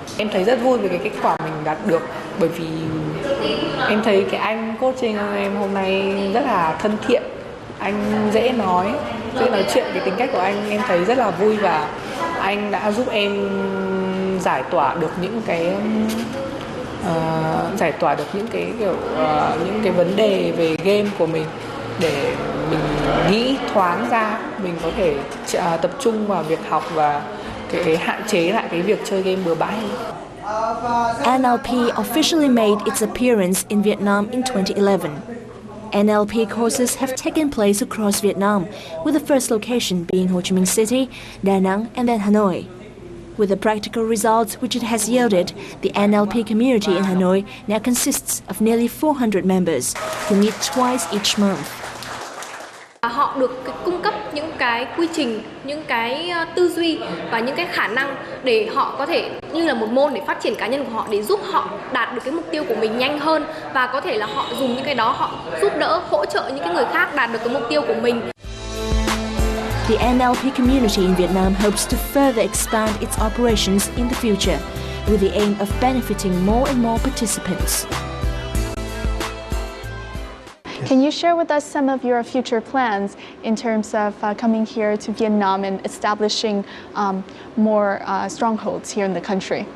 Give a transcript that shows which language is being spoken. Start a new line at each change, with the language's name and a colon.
Vietnamese: Em thấy rất vui về cái kết quả mình đạt được, bởi vì em thấy cái anh coaching em hôm nay rất là thân thiện, anh dễ nói chuyện, cái tính cách của anh em thấy rất là vui, và anh đã giúp em giải tỏa được những cái những cái vấn đề về game của mình, để mình nghĩ thoáng ra, mình có thể tập trung vào việc học và cái hạn chế lại cái việc chơi game bừa bãi.
English: NLP officially made its appearance in Vietnam in 2011. NLP courses have taken place across Vietnam, with the first location being Ho Chi Minh City, Da Nang, and then Hanoi. With the practical results which it has yielded, the NLP community in Hanoi now consists of nearly 400 members who meet twice each month.
Vietnamese: Họ được cung cấp những cái quy trình, những cái tư duy và những cái khả năng để họ có thể như là một môn để phát triển cá nhân của họ, để giúp họ đạt được cái mục tiêu của mình nhanh hơn, và có thể là họ dùng những cái đó họ giúp đỡ, hỗ trợ những cái người khác đạt được cái mục tiêu của mình.
English: The NLP community in Vietnam hopes to further expand its operations in the future, with the aim of benefiting more and more participants. Can you share with us some of your future plans in terms of coming here to Vietnam and establishing more strongholds here in the country?